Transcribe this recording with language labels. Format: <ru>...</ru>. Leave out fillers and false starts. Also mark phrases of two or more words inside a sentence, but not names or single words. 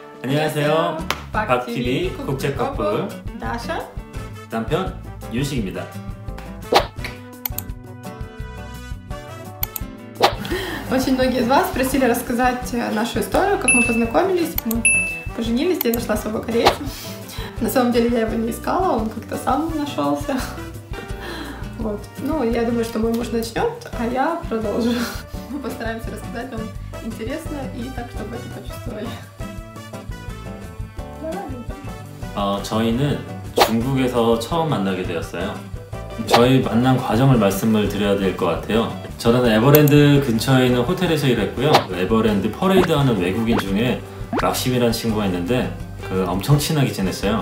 <ko>안녕하세요. 박TV 국제 커플 Даша, 남편 윤식입니다.</ko> <ru>Очень многие из вас просили рассказать нашу историю, как мы познакомились, мы поженились, я нашла своего корейца. На самом деле я его не искала, он как-то сам нашелся. Вот. Ну, я думаю, что мой муж начнет, а я продолжу. Мы постараемся рассказать вам интересно и так, чтобы это почувствовали.</ru> <ko>저희는 중국에서 처음 만나게 되었어요. 저희 만난 과정을 말씀을 드려야 될 것 같아요. 저는 에버랜드 근처에 있는 호텔에서 일했고요. 에버랜드 퍼레이드 하는 외국인 중에 막심이라는 친구가 있는데 엄청 친하게 지냈어요.</ko>